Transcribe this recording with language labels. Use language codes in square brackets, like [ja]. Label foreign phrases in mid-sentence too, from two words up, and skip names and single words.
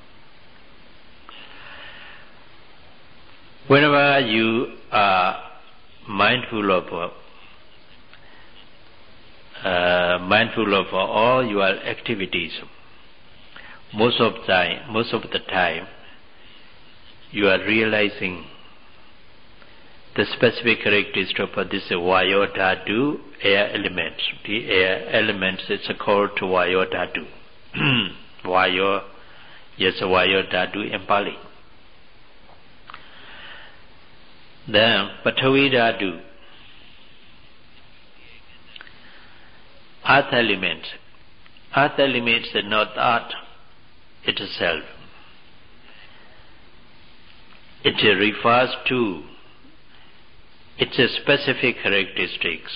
[en] Whenever you are mindful of all your activities, most of the time, you are realizing the specific characteristics of this [pi] Vayo Dhatu, [en] air elements. The air elements is called [pi] Vayo Dhatu. Vayo Dhatu [en] in Pali. Then [pi] Pathavi Dhatu, [en] earth element. Earth element is not earth itself. It refers to its specific characteristics.